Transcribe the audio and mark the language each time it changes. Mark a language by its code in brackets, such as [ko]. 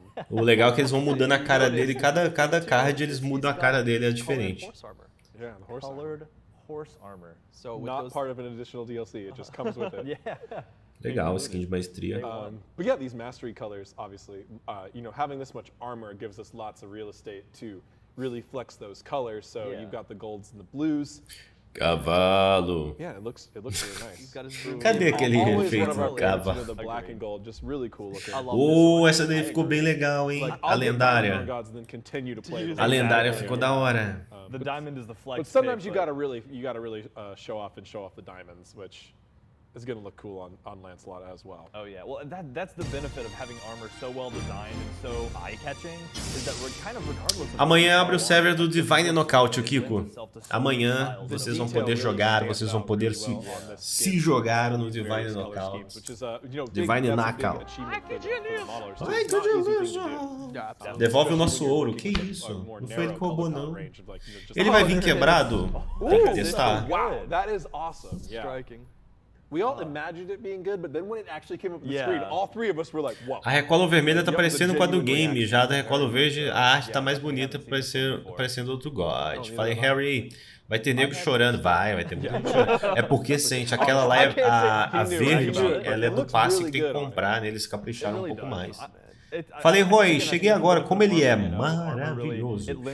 [pt] O legal é que eles vão mudando a cara dele, cada card eles mudam a cara dele, é diferente. [en] Colored horse armor. So not part of an additional DLC, it just comes with it. [pt] Legal, skin de maestria. [en] But yeah, these mastery colors, obviously, you know, having this much armor gives us lots of real estate to really flex those colors. So you've got the golds and the blues. [pt] Cavalo. [en] Yeah, it looks really nice. [pt] Cadê aquele efeito do cavalo? [en] The black and gold, just really cool looking. [pt] Essa daí ficou bem legal, hein? A lendária. A lendária ficou da hora. [en] The diamond is the flex. But sometimes you gotta really show off the diamonds, which is gonna look cool on Lancelot as well. Oh yeah, well that's the benefit of having armor so well designed and so eye-catching is that we're kind of regardless of. [pt] Amanhã abre o server do Divine Knockout, o Kiko. Amanhã vocês vão poder jogar, vocês vão poder se jogar no Divine Knockout. Divine Knockout. Ai, que delícia! Devolve o nosso ouro, que isso? Não foi ele que roubou, não. Ele vai vir quebrado? Tem que testar. [en] Wow, that is awesome. Striking. We all imagined it being good, but then when it actually came up on the screen, all three of us were like, "Whoa!" [pt] A recolo vermelha tá parecendo com a do game, já a da recolo verde a arte tá mais bonita, parecendo outro God. Falei, Harry, vai ter nego chorando. Vai ter muito nego chorando. É porque sente, aquela lá, a verde, ela é do passe que tem que comprar, né? Eles capricharam um pouco mais. Falei, Roy, cheguei agora, como ele é maravilhoso.